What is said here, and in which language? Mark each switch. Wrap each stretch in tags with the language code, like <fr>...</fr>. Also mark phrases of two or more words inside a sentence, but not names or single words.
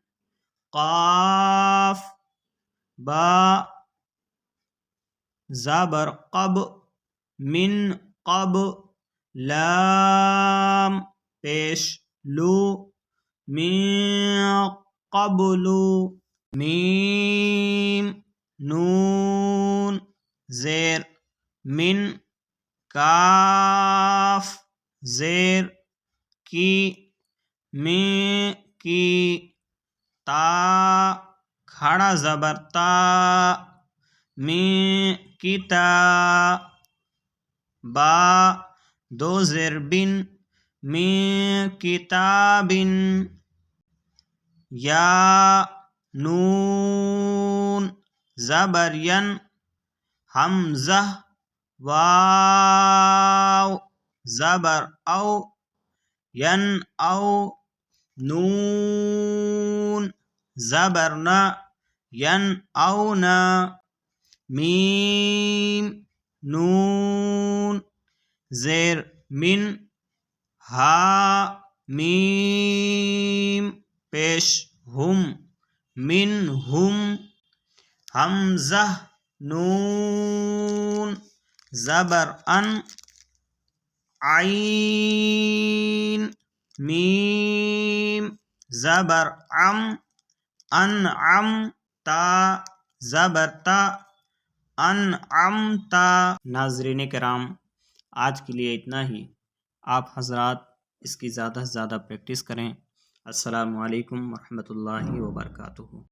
<ur>قاف با زبر قب من قب لام پیش لو من قبلو میم نون زیر من کاف زیر کی میں کی تا کھڑا زبر تا میں کتا با دو زیر بن میں کتابن یا نون زبر ین حمزہ واو زبر او ین او نون زبر نا ین او نا میم نون زیر من ہا میم پیش ہم من ہم حمزہ نون زبر ان عین میم زبر ام انعم تا زبر تا انعمتا۔ ناظرین کرام، آج کے لیے اتنا ہی۔ آپ حضرات اس کی زیادہ سے زیادہ پریکٹس کریں۔ السلام علیکم ورحمۃ اللہ وبرکاتہ۔</ur>